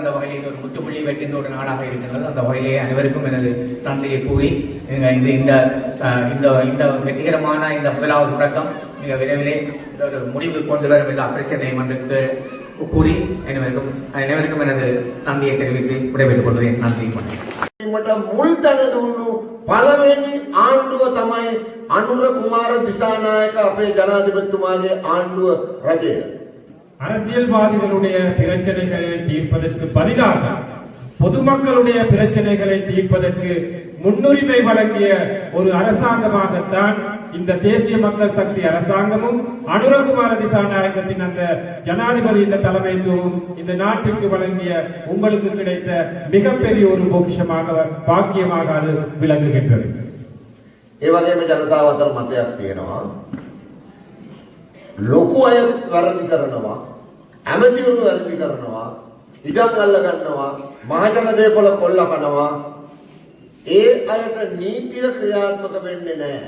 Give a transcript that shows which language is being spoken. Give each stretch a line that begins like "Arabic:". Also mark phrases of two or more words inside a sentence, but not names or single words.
Tamil: அந்த வகையில் இது ஒரு முற்றுப்புள்ளி வைக்கின்ற ஒரு நாளாக இருக்கின்றது. அந்த வகையிலே அனைவருக்கும் எனது நன்றியை கூறி இந்த வெற்றிகரமான இந்த முதலாவது தொடக்கம் மிக விரைவிலே ஒரு முடிவு கொண்டு வரும் எல்லா பிரச்சனையும் என்று கூறி அனைவருக்கும் எனது நன்றியை தெரிவித்து விடைபெற்றுக் கொள்கிறேன். நன்றி.
Sinhala: මුල් තැන දුන්නු පළවෙනි ආණ්ඩුව තමයි අනුර කුමාර දිසානායක අපේ ජනාධිපතිතුමාගේ ආණ්ඩුව රජය.
Tamil: அரசியல்வாதிகளுடைய பிரச்சனைகளை தீர்ப்பதற்கு பதிலாக பொதுமக்களுடைய பிரச்சனைகளை தீர்ப்பதற்கு முன்னுரிமை வழங்கிய ஒரு அரசாங்கமாகத்தான் இந்த தேசிய மக்கள் சக்தி அரசாங்கமும் அனுரகுமார திசாநாயகத்தின் அந்த ஜனாதிபதி இந்த தலைமைத்துவம் இந்த நாட்டிற்கு வழங்கிய உங்களுக்கு கிடைத்த மிகப்பெரிய ஒரு பொக்கிஷமாக பாக்கியமாக அது விளங்குகின்றது.
Sinhala: ඒ වගේම ජනතාව අතර මතයක් තියෙනවා. ලොකු අය වැරදි කරනවා, ඇමතිවරු වැරදි කරනවා, ඉඩම් අල්ල ගන්නවා, මහජන දේපොළ කොල්ල කනවා. ඒ අයට නීතිය ක්‍රියාත්මක වෙන්නේ නැහැ.